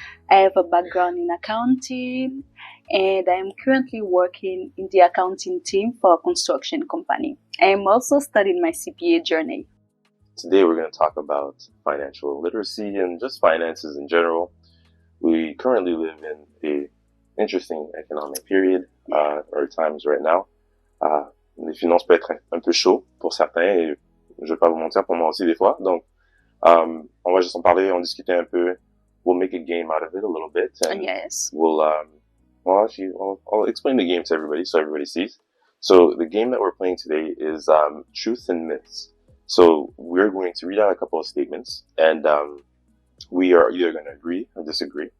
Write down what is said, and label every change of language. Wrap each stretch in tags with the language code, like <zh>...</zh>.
<en>I have a background in accounting, and I am currently working in the accounting team for a construction company. I am also studying my CPA journey. Today we're going to talk about financial literacy and just finances in general. We currently live in a interesting economic period, or times right now.</en> <fr>Les finances peuvent être un peu chaud pour certains, et je vais pas vous mentir, pour moi aussi des fois. Donc, on va juste en parler, en discuter un peu.</fr> <en>We'll make a game out of it a little bit, and Yes. I'll explain the game to everybody so everybody sees. So the game that we're playing today is truth and myths. So we're going to read out a couple of statements, and we are either going to agree or disagree.</en>